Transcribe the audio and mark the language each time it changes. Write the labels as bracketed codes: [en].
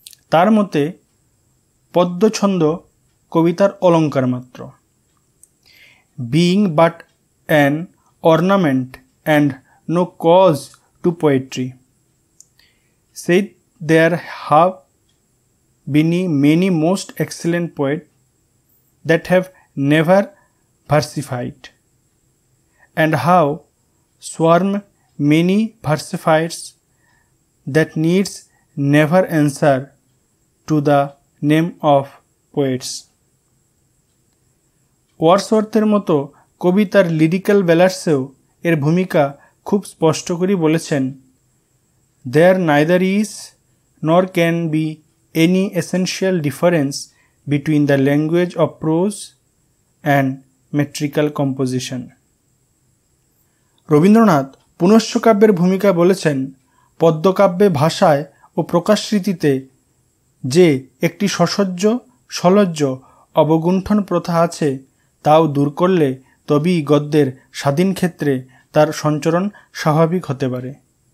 [bn] তার মতে পদ্য ছন্দ কবিতার অলঙ্কার মাত্র। [en] Being but an ornament and no cause to poetry, said there have been many most excellent poets that have never versified, and how swarm many versifiers that needs never answer to the name of poets. [bn] ওয়ার্ডসওয়ার্থের মতো কবিতার lyrical ব্যালান্সেও এর ভূমিকা খুব স্পষ্ট করে বলেছেন, [en] There neither is nor can be any essential difference between the language of prose and metrical composition. [bn] Rabindranath পুনশ্চ কাব্যের ভূমিকা বলেছেন, পদ্যকাব্যে ভাষায় ও প্রকাশরীতিতে যে একটি সসহ্য সলজ্জ অবগুণ্ঠন প্রথা আছে তাও দূর করলে তবেই গদ্যের স্বাধীন ক্ষেত্রে তার সঞ্চরণ স্বাভাবিক হতে পারে।